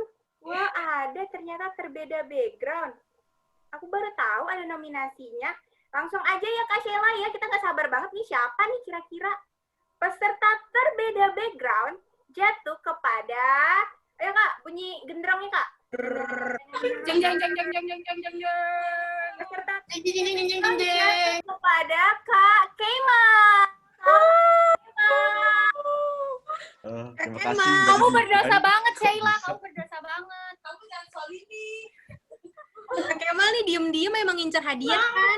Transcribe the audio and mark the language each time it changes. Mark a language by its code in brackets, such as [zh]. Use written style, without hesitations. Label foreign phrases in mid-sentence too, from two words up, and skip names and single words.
[id] Wah, ada ternyata terbeda background. Aku baru tahu ada nominasinya. Langsung aja ya Kak Sheila ya, kita nggak sabar banget nih siapa nih kira-kira. Peserta terbeda background jatuh kepada, ayo Kak, bunyi genderongnya Kak. Jeng jeng jeng jeng jeng jeng jeng jeng jeng. Peserta jeng kepada Kak Keima. Terima kasih. Kamu berdosa banget, Sheila. Kamu berdosa banget. Kamu jangan soal ini. Kak Kemal nih diem-diem emang ngincer hadiah kan?